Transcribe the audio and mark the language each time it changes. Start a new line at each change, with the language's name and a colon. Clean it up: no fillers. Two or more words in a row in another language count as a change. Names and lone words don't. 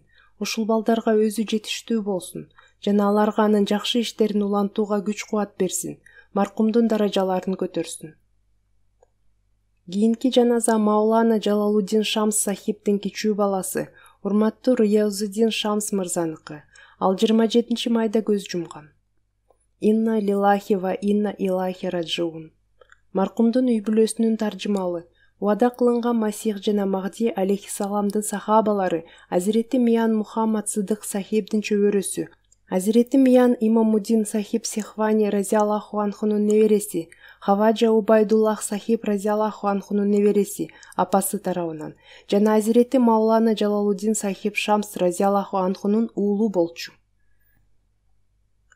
Kyrgyz: Ушул балдарга өзү жетиштүү болсун жана аларга анын жакшы иштерин улантууга күч-кубат берсин. Маркумдун даражаларын көтөрсүн. Кийинки жаназа Маулана Жалалуддин Шамс сахибдин кичүү баласы, урматтуу Рияузуддин Шамс мырзаныкы. Ал 27 майда көз жумган.
Arabic: إنا لله وإنا إليه راجعون.
Kyrgyz: Маркумдун үй бүлөсүнүн таржымалы, убада кылынган Масих жана Махди алейхиссаламдын сахабалары Азирети Миян Мухаммад Сыдык сахибдин чөбөрөсү, Азирети Миян Имамуддин сахиб Сихвани разияллаху анхунун небереси, Хаваджа Убайдуллах сахиб разияллаху анхунун небереси, апасы тарабынан, жана Азирети Маулана Жалалуддин сахиб Шамс разияллаху анхунун уулу болчу.